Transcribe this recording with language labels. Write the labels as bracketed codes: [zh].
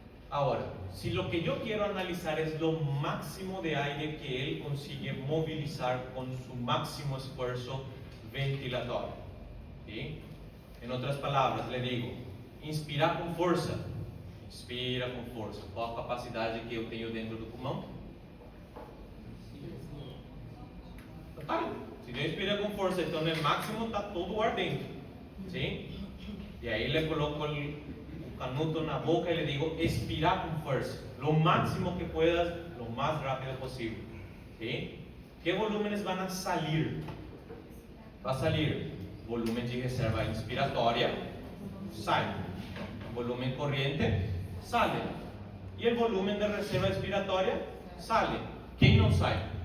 [es] Ahora, si lo que yo quiero analizar es lo máximo de aire que él consigue movilizar con su máximo esfuerzo ventilatorio, ¿sí? En otras palabras, le digo, inspira con fuerza. [pt] Inspira con força. Qual a capacidade que eu tenho dentro do pulmão? Total. Se eu inspira com força, então no máximo está todo o ar dentro. ¿Sí? E aí [es] le coloco [pt] o canuto na boca e [es] le digo, [pt] expira com força. [es] Lo máximo que puedas, lo más rápido posible. ¿Sí? ¿Qué volúmenes van a salir? Va a salir volumen de reserva inspiratoria, sale. Volumen corriente, sale. Y el volumen de reserva expiratoria, sale. ¿Quién no sale?